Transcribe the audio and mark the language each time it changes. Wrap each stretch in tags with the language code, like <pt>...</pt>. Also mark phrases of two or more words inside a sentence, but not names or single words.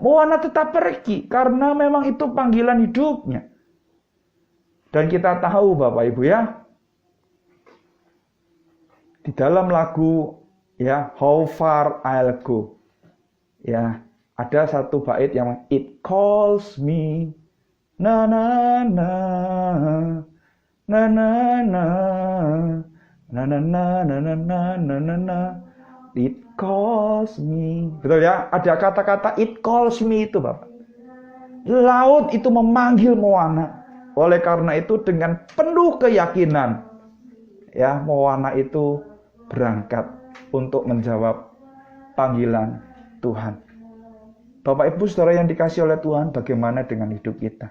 <id>Moana tetap pergi, karena memang itu panggilan hidupnya. Dan kita tahu Bapak Ibu ya, di dalam lagu ya How Far I'll Go ya, ada satu bait yang</id> <en>It calls me na na na na na na na na na na na na na na It calls me.</en> <id>Betul ya? Ada kata-kata</id> <en>it calls me</en> <id>itu Bapak. Laut itu memanggil Moana. Oleh karena itu dengan penuh keyakinan ya Moana itu berangkat untuk menjawab panggilan Tuhan. Bapak Ibu Saudara yang dikasihi oleh Tuhan, bagaimana dengan hidup kita?</id>